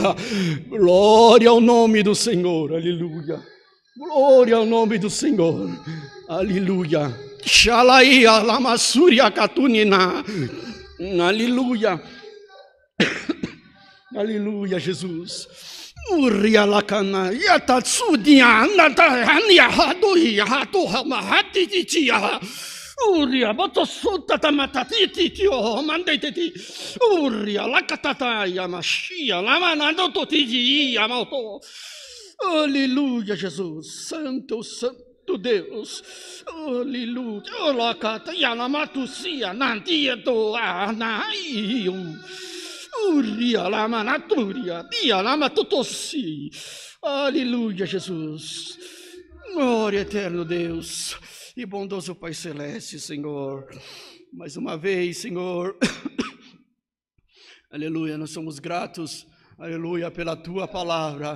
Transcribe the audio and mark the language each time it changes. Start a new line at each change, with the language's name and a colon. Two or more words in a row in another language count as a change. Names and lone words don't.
Portuguese: Glória ao nome do Senhor. Aleluia. Glória ao nome do Senhor. Aleluia. Xalaia lamassuria catunina. Aleluia. Aleluia, Jesus. Uria lacana yatatsudia natania hadoia hatohama hatititia. Uria botosota tamatati tio mandeteti. Uria lakatata yamashia lamanando totiji yamoto. Aleluia, Jesus. Santo, santo Deus, aleluia. Olacata yanamatusia nantieto anaium. Uria lama naturia, dia lama tutossi. Aleluia, Jesus. Glória eterno Deus e bondoso Pai Celeste, Senhor. Mais uma vez, Senhor. Aleluia, nós somos gratos, aleluia, pela Tua palavra.